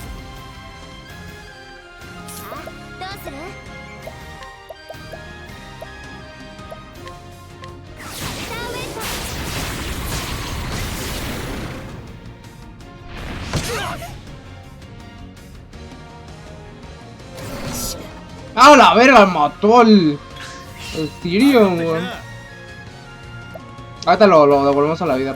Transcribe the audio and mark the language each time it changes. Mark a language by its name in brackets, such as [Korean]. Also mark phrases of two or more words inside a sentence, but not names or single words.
[Japanese] さあどうする？シャルターウェイト。 [Spanish] ¡Ah, la verga! Mató el Tyrion, weón. Ahorita lo devolvemos a la vida.